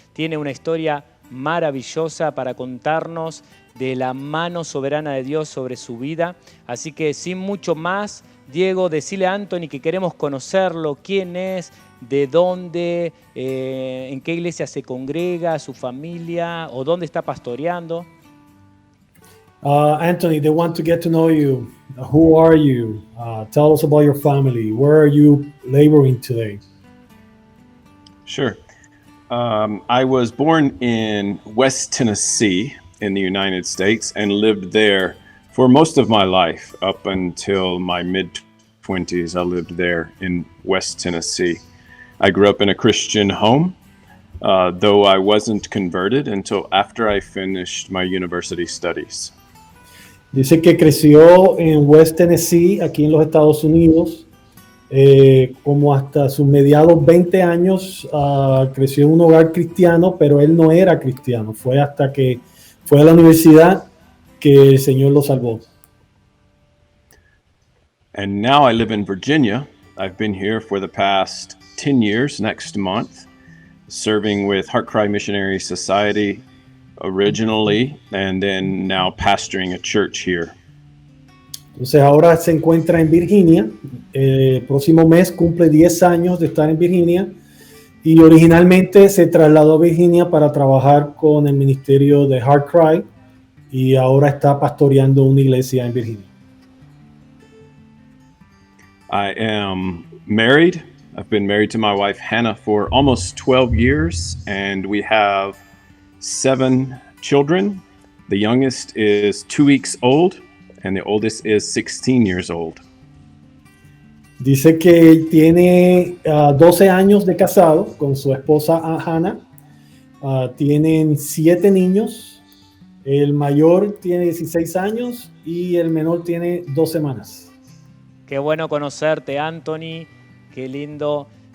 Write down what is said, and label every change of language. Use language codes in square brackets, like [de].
[es] Tiene una historia maravillosa para contarnos de la mano soberana de Dios sobre su vida. Así que sin mucho más, Diego, decile a Anthony que queremos conocerlo, quién es, de dónde, en qué iglesia se congrega, su familia o dónde está pastoreando. [en] Anthony, they want to get to know you. Who are you? Tell us about your family. Where are you laboring today? Sure. I was born in West Tennessee in the United States and lived there for most of my life. Up until my mid-20s, I lived there in West Tennessee. I grew up in a Christian home, though I wasn't converted until after I finished my university studies. [es] Dice que creció en West Tennessee, aquí en los Estados Unidos, como hasta sus mediados 20 años, creció en un hogar cristiano, pero él no era cristiano. Fue hasta que fue a la universidad que el Señor lo salvó. [en] And now I live in Virginia. I've been here for the past 10 years next month, serving with HeartCry Missionary Society originally, and then now pastoring a church here. [es] Entonces ahora se encuentra en Virginia. El próximo mes cumple 10 años de estar en Virginia y originalmente se trasladó a Virginia para trabajar con el ministerio de HeartCry y ahora está pastoreando una iglesia en Virginia. [en] I am married. I've been married to my wife Hannah for almost 12 years, and we have 7 children. The youngest is 2 weeks old, and the oldest is 16 years old. [es] Dice que tiene 12 años de casado con su esposa Hannah. Tienen 7 niños. El mayor tiene 16 años y el menor tiene 2 semanas. Qué bueno conocerte, Anthony. Qué lindo.